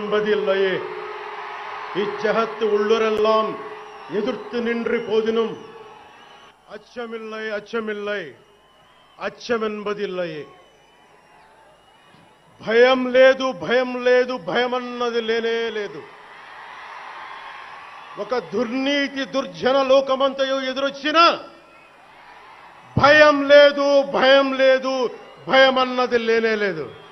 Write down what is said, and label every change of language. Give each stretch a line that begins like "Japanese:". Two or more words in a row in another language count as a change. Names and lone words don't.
Tamil: என்பதில்லையே. இச்சகத்து உள்ளுரெல்லாம் எதிர்த்து நின்று போதினும் அச்சமில்லை அச்சமில்லை అచ్చం என்பதில்லையே.
Telugu: భయం లేదు భయం లేదు భయం అన్నది లేనే లేదు. ఒక దుర్నీతి దుర్జన లోకమంతయు ఎదురొచ్చినా భయం లేదు భయం లేదు భయం అన్నది లేనే లేదు.